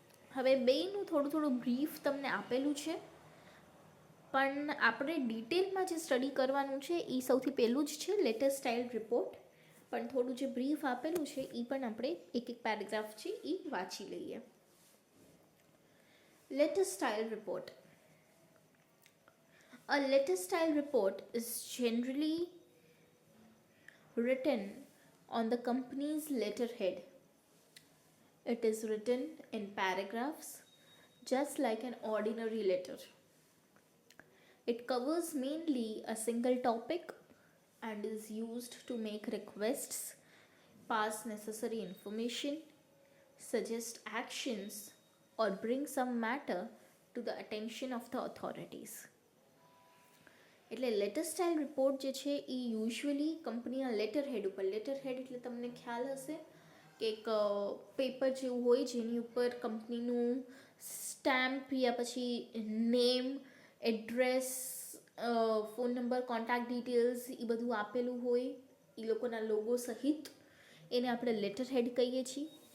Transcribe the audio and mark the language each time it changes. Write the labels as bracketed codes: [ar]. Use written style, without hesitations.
[gu] હવે બેયનું થોડું બ્રીફ તમને આપેલું છે, પણ આપણે ડિટેલમાં જે સ્ટડી કરવાનું છે એ સૌથી પહેલું જ છે લેટર સ્ટાઇલ રિપોર્ટ. પણ થોડું જે બ્રીફ આપેલું છે એ પણ આપણે એક પેરેગ્રાફ છે એ વાંચી લઈએ. [en] Letter style report. A letter style report is generally written on the company's letterhead. It is written in paragraphs, just like an ordinary letter. It covers mainly a single topic and is used to make requests, pass necessary information, suggest actions, or bring some matter to the attention of the authorities. [gu] એટલે letter style report જે છે એ usually કંપનીના letter head એટલે તમને ખ્યાલ હશે કે એક પેપર જેવું હોય જેની ઉપર કંપનીનું સ્ટેમ્પ યા પછી name, address, phone number, contact details એ બધું આપેલું હોય, એ લોકોના લોગો સહિત એને આપણે લેટર હેડ કહીએ છીએ.